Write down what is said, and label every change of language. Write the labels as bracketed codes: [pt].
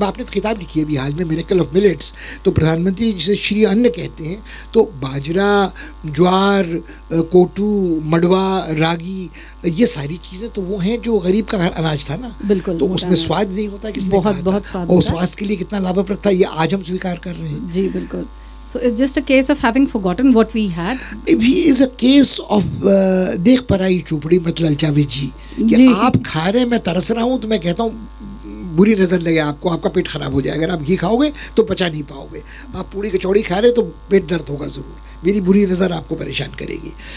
[hi] अब आपने तो किताब लिखी है अभी हाल में, मिरेकल ऑफ मिलेट्स, तो प्रधानमंत्री जिसे श्री अन्न कहते हैं, तो बाजरा, ज्वार, कोटू, मडवा, रागी, ये सारी चीज़ें तो वो हैं जो गरीब का अनाज था ना। बिल्कुल। तो उसमें स्वाद नहीं होता, किसने बहुत स्वाद, और स्वास्थ्य के लिए कितना लाभप्रद था, ये आज हम स्वीकार कर रहे हैं। जी बिल्कुल। [en] So it's just a case of having forgotten what we had. It is a case of [hi] देख पराई चुपड़ी मत ललचावे जी, कि आप खा रहे, मैं तरस रहा हूँ, तो मैं कहता हूँ बुरी नज़र लगे आपको, आपका पेट खराब हो जाएगा। अगर आप घी खाओगे तो पचा नहीं पाओगे, आप पूड़ी कचौड़ी खा रहे तो पेट दर्द होगा ज़रूर, मेरी बुरी नज़र आपको परेशान करेगी।